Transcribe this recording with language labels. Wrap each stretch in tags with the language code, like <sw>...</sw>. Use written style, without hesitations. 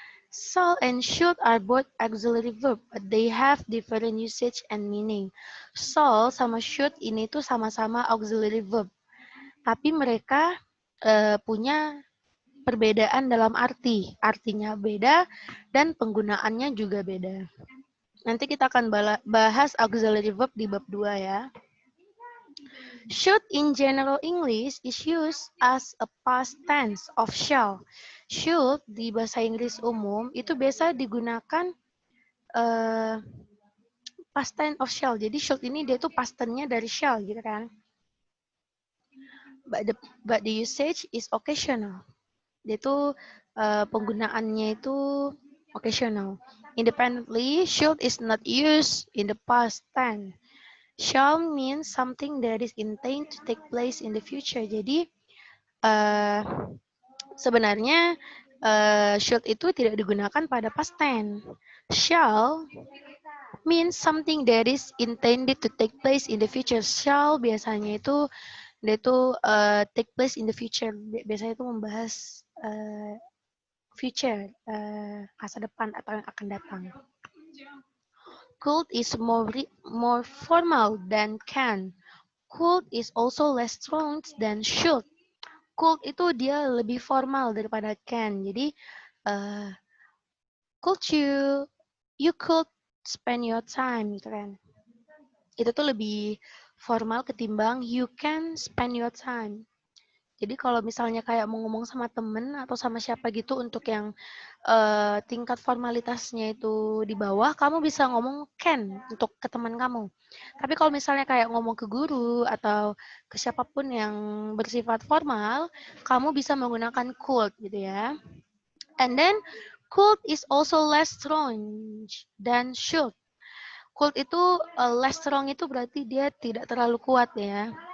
<en>Shall and should are both auxiliary verb, but they have different usage and meaning.</en> <id>Shall sama should ini tuh sama-sama auxiliary verb. Tapi mereka punya perbedaan dalam artinya beda dan penggunaannya juga beda. Nanti kita akan bahas auxiliary verb di bab 2 ya.</id> <en>Should in general English is used as a past tense of shall.</en> <id>Should di bahasa Inggris umum itu biasa digunakan</id> <en>past tense of shall.</en> <id>Jadi should ini dia tuh past tense-nya dari shall gitu kan.</id> <en>But the usage is occasional.</en> <id>Dia tuh penggunaannya itu occasional.</id> <en>Independently, should is not used in the past tense. Shall means something that is intended to take place in the future.</en> <id>Jadi sebenarnya should itu tidak digunakan pada past tense.</id> <en>Shall means something that is intended to take place in the future.</en> <id>Shall biasanya itu dia itu</id> <en>take place in the future.</en> <id>Biasanya itu membahas future, masa depan atau yang akan datang.</id> <en>Could is more formal than can. Could is also less strong than should.</en> <id>Could itu dia lebih formal daripada can.</id> <en>Jadi could you could spend your time</en> <id>gitu kan. Itu tuh lebih formal ketimbang</id> <en>you can spend your time.</en> <id>Jadi kalau misalnya kayak mau ngomong sama temen atau sama siapa gitu untuk yang tingkat formalitasnya itu di bawah, kamu bisa ngomong can untuk ke teman kamu. Tapi kalau misalnya kayak ngomong ke guru atau ke siapapun yang bersifat formal, kamu bisa menggunakan could gitu ya.</id> <en>And then could is also less strong than should.</en> <id>Could itu</id> <en>less strong</en> <id>itu berarti dia tidak terlalu kuat ya.</id>